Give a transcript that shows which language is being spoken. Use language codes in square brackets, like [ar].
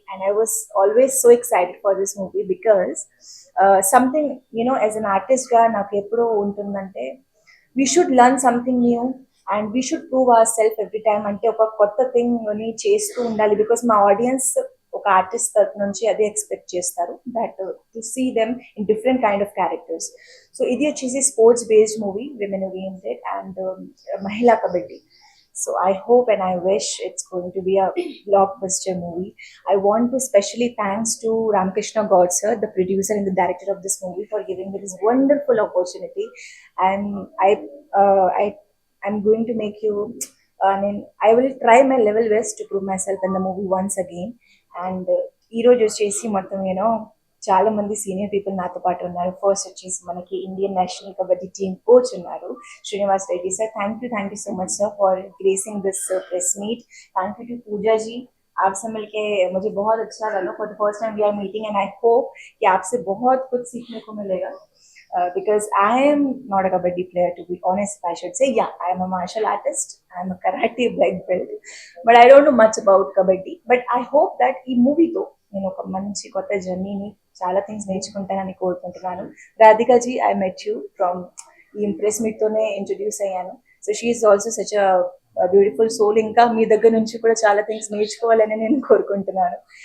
[en] and I was always so excited for this movie because something you know as an ఆర్టిస్ట్గా [te] నాకు ఎప్పుడూ ఉంటుందంటే [en] We should learn something new and we should prove our self every time. [te] అంటే ఒక కొత్త థింగ్ని చేస్తూ ఉండాలి. బికాస్ మా ఆడియన్స్ ఒక ఆర్టిస్ట్ తరఫు నుంచి అదే ఎక్స్పెక్ట్ చేస్తారు, [en] That to see them in different kind of characters. [te] So ఇది వచ్చేసి sports based movie, women oriented and మహిళా kabaddi. [en] So I hope and I wish it's going to be a blockbuster movie. I want to specially thanks to Ramkrishna God sir, the producer and the director of this movie, for giving me this wonderful opportunity. And I'm going to make you, I will try my level best to prove myself in the movie once again. [te] And ఈరోజు వచ్చేసి మొత్తం చాలా మంది senior people నాతో పాటు ఉన్నారు. First వచ్చేసి మనకి Indian national kabaddi team coach ఉన్నారు, Srinivas Reddy sir. [en] Thank you so much sir for gracing this press meet. Thank you to Pooja ji. [hi] आपसे मिलके मुझे बहुत अच्छा लगा. [en] For the first time we are meeting and I hope [hi] कि आपसे बहुत कुछ सीखने को मिलेगा. [en] Because I am not a kabaddi player, to be honest, I should say. Yeah, I am a martial artist, I am a karate black belt, but I don't know much about kabaddi. But I hope that [te] ఈ మూవీతో నేను ఒక మంచి కొత్త జర్నీని, చాలా things నేర్చుకుంటానని కోరుకుంటున్నాను. Radhika G, [en] I met you [te] from ఈ ఇంప్రెస్ మీట్తోనే ఇంట్రడ్యూస్ అయ్యాను. [en] So she is also such a beautiful soul. [te] ఇంకా మీ దగ్గర నుంచి కూడా చాలా థింగ్స్ నేర్చుకోవాలని నేను కోరుకుంటున్నాను.